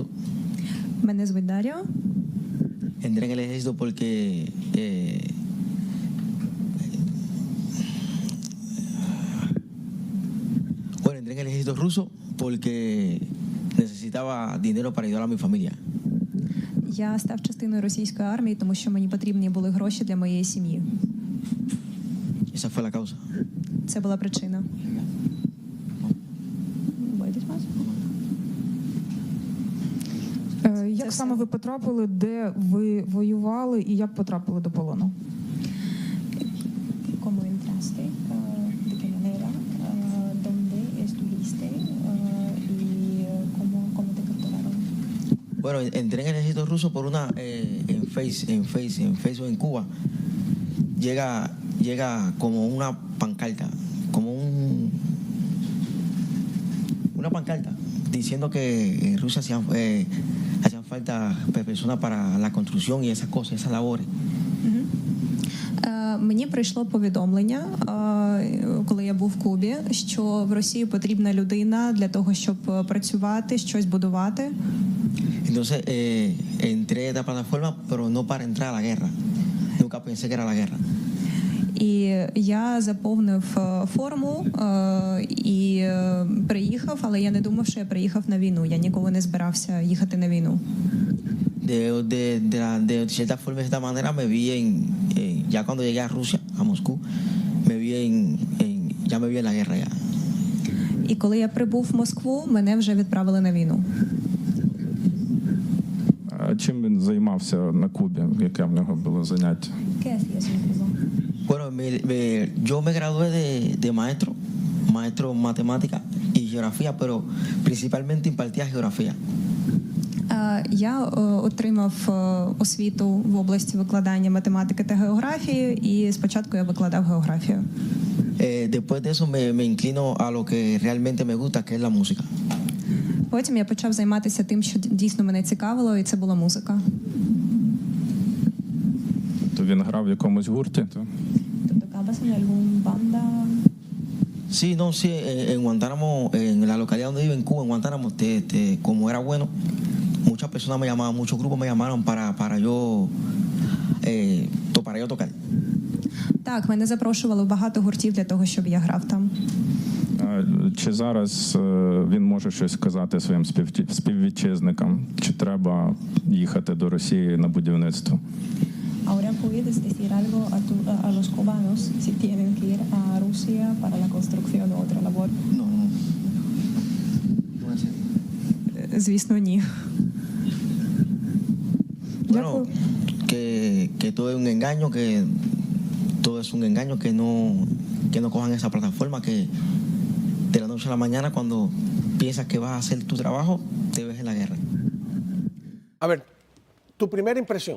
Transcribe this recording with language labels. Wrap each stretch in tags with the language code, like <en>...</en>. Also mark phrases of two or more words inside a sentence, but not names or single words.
<uk>Мене звуть Дар'я.</uk> <es>Entré en el ejército porque bueno, entré en el ejército ruso porque necesitaba dinero para ayudar a mi familia.</es> <uk>Я став частиною російської армії, тому що мені потрібні були гроші для моєї сім'ї.</uk> <es>Esa fue la causa.</es> <uk>Це була причина. Як саме ви потрапили, де ви воювали і як потрапили до полону?</uk> <es>¿Cómo entraste? ¿De qué manera? ¿Dónde estuviste? ¿Y cómo te capturaron? Bueno, entré en el ejército ruso por una en Facebook en Cuba. Llega como una pancarta, como una pancarta diciendo que en Rusia hacían falta personas para la construcción y esas cosas, esas labores.</es> <uk>Мені прийшло повідомлення, коли я був в Кубі, що в Росії потрібна людина для того, щоб працювати, щось будувати.</uk> <es>Entonces entré a esta plataforma, pero no para entrar a la guerra. Nunca pensé que era la guerra.</es> <uk>І я заповнив форму і приїхав, але я не думав, що я приїхав на війну. Я ніколи не збирався їхати на війну.</uk> <es>De cierta forma, de esta manera, me vi ya cuando llegué a Rusia, a Moscú, ya me vi en la guerra ya.</es> <uk>І коли я прибув в Москву, мене вже відправили на війну. А чим він займався на Кубі? Яке в нього було заняття?</uk> <es>Bueno, yo me gradué de maestro en matemática y geografía, pero principalmente impartía geografía.</es> <uk>Я отримав освіту в області викладання математики та географії, і спочатку я викладав географію.</uk> <es>Después de eso me inclino a lo que realmente me gusta, que es la música.</es> <uk>Потім я почав займатися тим, що дійсно мене цікавило, і це була музика. То він грав в якомусь гурті?</uk> <es>Sí, no, sí, en Guantánamo, en la localidad donde vivo, en Cuba, en Guantánamo, como era bueno, muchas personas me llamaban, muchos grupos me llamaron para yo tocar.</es> <uk>Так, мене запрошували в багато гуртів для того, щоб я грав там. Чи зараз він може щось сказати своїм співвітчизникам? Чи треба їхати до Росії на будівництво?</uk> <es>Ahora puedes decir algo a los cubanos si tienen que ir a Rusia para la construcción o otra labor. No.</es> <uk>Звісно, ні.</uk> <es>Bueno, que todo es un engaño, que no cojan esa plataforma, que de la noche a la mañana, cuando piensas que vas a hacer tu trabajo, te ves en la guerra. A ver, tu primera impresión.</es>